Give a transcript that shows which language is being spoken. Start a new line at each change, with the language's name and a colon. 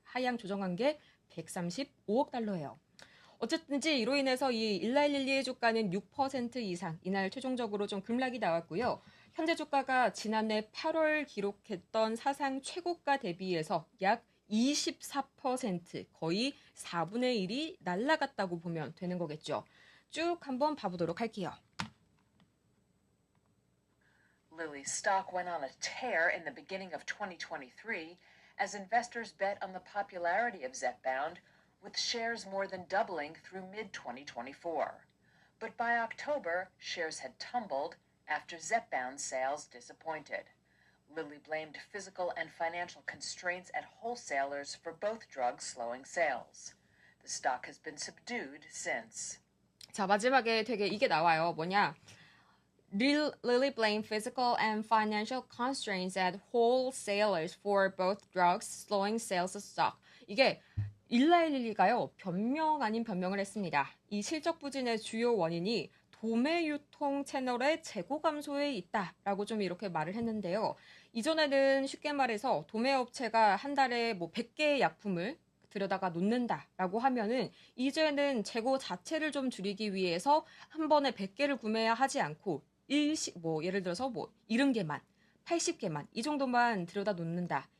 Korean: 하향 조정한 게 135억 달러예요. 어쨌든지 이로 인해서 이 일라일릴리의 주가는 6% 이상 이날 최종적으로 좀 급락이 나왔고요. 현재 주가가 지난해 8월 기록했던 사상 최고가 대비해서 약 24% 거의 4분의 1이 날아갔다고 보면 되는 거겠죠. 쭉 한번 봐보도록 할게요.
English: Lilly's stock went on a tear in the beginning of 2023 as investors bet on the popularity of Zepbound, with shares more than doubling through mid-2024. But by October, shares had tumbled after Zepbound sales disappointed. Lilly blamed physical and financial constraints at wholesalers for both drugs slowing sales. The stock has been subdued since.
Korean: 자, 마지막에 되게 이게 나와요.
English: Lilly blamed physical and financial constraints at wholesalers for both drugs slowing sales of stock.
Korean: 이게 일라일릴리가요. 변명 아닌 변명을 했습니다. 이 실적 부진의 주요 원인이 도매 유통 채널의 재고 감소에 있다라고 좀 이렇게 말을 했는데요. 이전에는 쉽게 말해서 도매 업체가 한 달에 100개의 약품을 들여다가 놓는다라고 하면은 이제는 재고 자체를 좀 줄이기 위해서 한 번에 100개를 구매해야 하지 않고 예를 들어서 70개만, 80개만 이 정도만 들여다 놓는다.